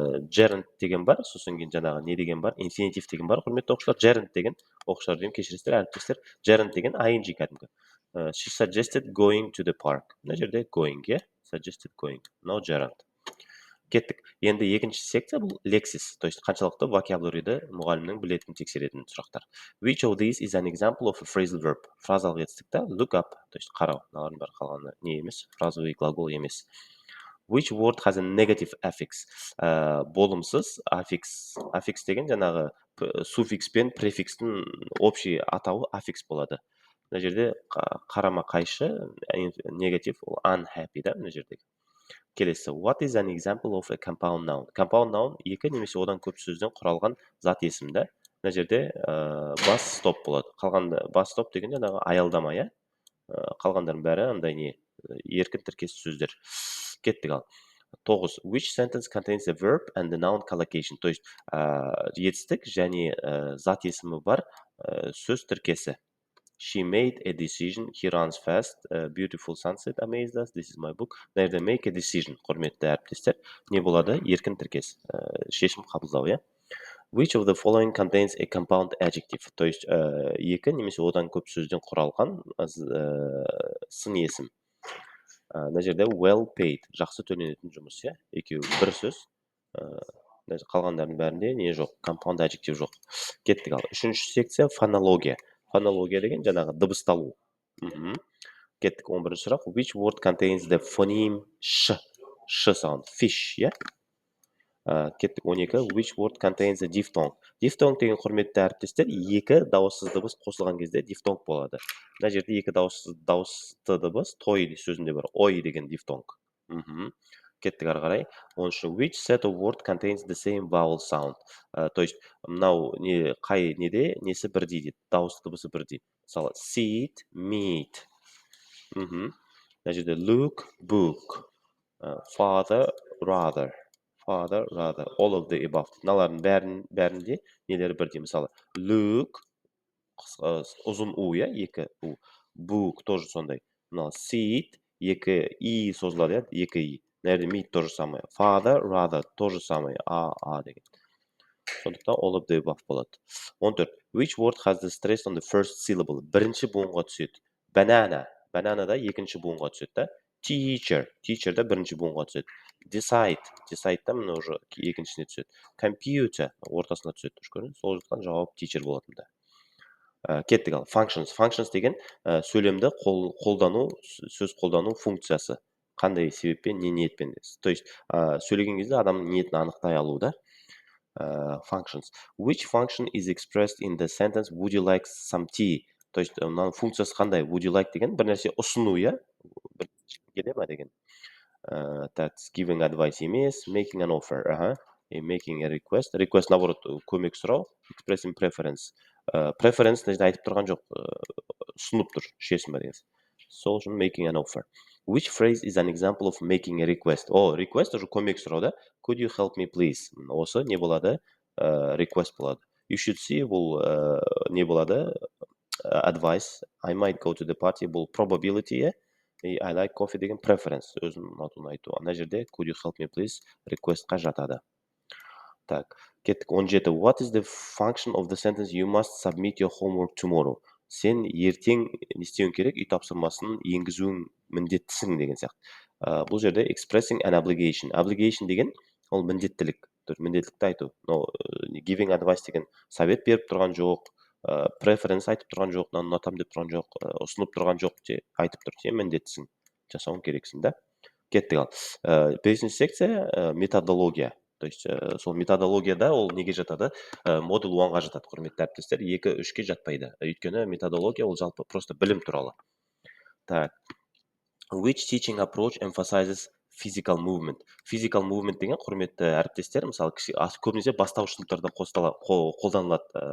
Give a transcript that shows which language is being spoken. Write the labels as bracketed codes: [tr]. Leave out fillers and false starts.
[kk] Gerund деген бар, сосын кейін жаңағы не деген бар? Infinitive деген бар. Құрметті оқушылар, gerund деген, оқушылар деймін, кешіресіздер, әріптестер. Gerund деген ing кәдімгі. [en] She suggested going to the park. [kk] Мына жерде going, yeah? [en] Suggested going. No gerund. [kk] Кеттік. Енді екінші секция бұл лексис, то есть қаншалықты vocabulary'ді мұғалімнің білетін тексеретін сұрақтар. [en] Which of these is an example of a phrasal verb? [kk] Фразалық етістікті look up, то есть қарау. Мыналардың бәрі қалғаны не емес, фразовый глагол емес. [en] Which word has a negative affix? [kk] Болымсыз аффикс. Аффикс деген жаңағы суффикс пен префикстің общий атауы аффикс болады. Мына жерде қарама қайшы негатив, ол unhappy да, мына жердегі. Келесі. [en] What is an example of a compound noun? [kk] Compound noun екі немесе одан көп сөзден құралған зат есімді. Мына жерде бас стоп болады. Қалғанда бас стоп деген жаңағы аялдама, иә? Қалғандардың бәрі андай не? Еркін тіркес сөздер. Кеттік ал. 9. [en] Which sentence contains a verb and the noun collocation? [kk] То есть етістік және зат есімі бар сөз тіркесі. [en] She made a decision. He runs fast. Beautiful sunset amazed us. This is my book. [kk] Nerede make a decision? Құрметті әріптестер. Не болады? Еркін тіркес. Шешім қабылдау, иә? [en] Which of the following contains a compound adjective? [kk] То есть екі немесе одан көп сөзден құралған сын есім. Мына жерде well paid. Жақсы төленетін жұмыс, иә? Екеуі бір сөз. Қалғандардың бәрінде не жоқ? Compound adjective жоқ. Кеттік ал. Үшінші секция фонология. Фонология деген жаңағы дыбысталу. Кеттік 11-ші сұрақ. [en] Which word contains the phoneme sh? Sh sound. Fish, yeah? [kk] Кеттік [en] 12. Which word contains a diphthong? [kk] Diphthong деген, құрметті әріптестер, екі дауыссыз дыбыс қосылған кезде дифтонг болады. Мына жерде екі дауысты дыбыс той сөзінде бар. Ой деген дифтонг. Кеттік ары қарай. 13. [en] Which set of word contains the same vowel sound? [kk] То есть мынау қай неде несі бірдей дейді, дауысты дыбысы бірдей. Мысалы seat, meet. Мына жерде look, book. [en] Father, rather. Father, rather. All of the above. [kk] Мыналардың бәрінде нелері бірдей. Мысалы look, ұзын у, иә, екі у. Book тоже сондай. Мынау seat, екі и созылады, иә, екі и. Мына жерде meet тоже самое. Father, rather тоже самое. А деген. Сондықтан [en] all of the above болады. 14. Which word has the stress on the first syllable? [kk] Бірінші буынға түседі. Banana. Bananада екінші буынға түседі да. [en] Teacher. [kk] Teacherда бірінші буынға түседі. [en] Decide. [kk] Decideда мына уже екіншісіне түседі. Computer ортасына түседі. Сол жақтан жауап teacher болатында. Кеттік ал. Functions. Functions деген сөйлемді қолдану, сөз қолдану функциясы. Қандай себеппен, не ниетпен. То есть сөйлеген кезде адамның ниетін анықтай алу да. [en] Functions. Which function is expressed in the sentence would you like some tea? [kk] То есть мынаның функциясы қандай? [en] Would you like [kk] деген бір нәрсе ұсыну, иә? Бір келе ма деген. [en] That's giving advice [kk] емес, [en] making an offer. Making a request. [kk] Request наоборот көмек сұрау. [en] Expressing preference. [kk] Preference айтып тұрған жоқ, ұсынып тұр, шешім ба деген. Сол үшін [en] making an offer. Which phrase is an example of making a request? [kk] Request уже көмек сұрау да. [en] Could you help me please? [kk] Осы не болады? Request болады. [en] You should see [kk] бұл не болады? Advice. [en] I might go to the party. [kk] Бұл [en] probability. I like coffee [kk] деген [en] preference. [kk] Өзім ұнатуын айту. Ана жерде [en] could you help me please? [kk] Requestқа жатады. Так, кеттік. 17. [en] What is the function of the sentence you must submit your homework tomorrow? [kk] Сен ертең не істеуің керек? Үй тапсырмасын енгізуің міндеттісің деген сияқты. Бұл жерде [en] expressing an obligation. [kk] Obligation деген ол міндеттілік. Міндеттілікті айту. Giving advice деген совет беріп тұрған жоқ, preference айтып тұрған жоқ, ұнатамын деп тұрған жоқ, ұсынып тұрған жоқ, айтып тұр. Сен міндеттісің. Жасауың керексің да. Кеттік ал. 5-ші секция методология. То есть сол методологияда ол неге жатады? Модуль 1-ға жатады, құрметті әріптестер. 2-3-ке жатпайды. Өйткені методология ол жалпы просто білім туралы. Так. [en] Which teaching approach emphasizes physical movement? [kk] Physical movement деген, құрметті әріптестер, мысалы көбінесе бастауыш сыныптарда қолданылады.